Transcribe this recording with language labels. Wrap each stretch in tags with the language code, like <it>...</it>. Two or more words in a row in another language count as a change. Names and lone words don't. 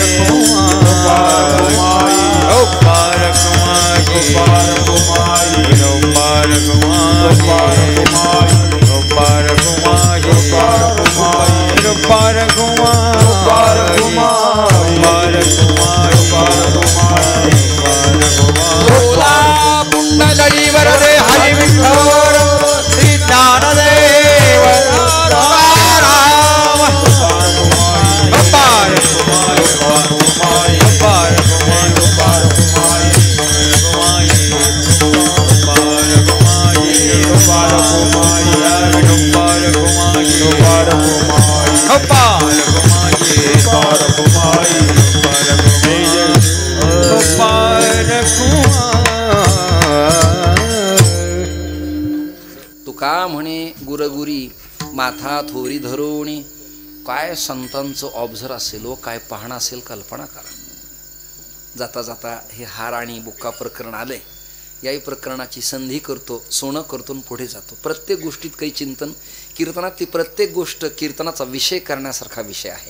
<mr>रखुमाई, विठोबा रखुमाई, विठोबा रखुमाई, विठोबा रखुमाई, विठोबा रखुमाई, विठोबा रखुमाई, विठोबा रखुमाई, विठोबा रखुमाई, बोला कुंडली वरदे हरी विठ्ठल श्री ज्ञानदेव राम. विठोबा रखुमाई, विठोबा रखुमाई, विठोबा रखुमाई, विठोबा रखुमाई, विठोबा रखुमाई, विठोबा रखुमाई, विठोबा रखुमाई, विठोबा रखुमाई, विठोबा रखुमाई, विठोबा रखुमाई. तुका म्हणे गुरगुरी माथा थोरी धरोणी. काय संतांचं ऑब्झर असेल व काय पाहणं असेल कल्पना करा. जाता जाता हे हार आणि बुक्का प्रकरण आलंय. याही प्रकरणाची संधी करतो, सोनं करतो आणि पुढे जातो. प्रत्येक गोष्टीत काही चिंतन. कीर्तनात ती प्रत्येक गोष्ट कीर्तनाचा विषय करण्यासारखा विषय आहे.</mr>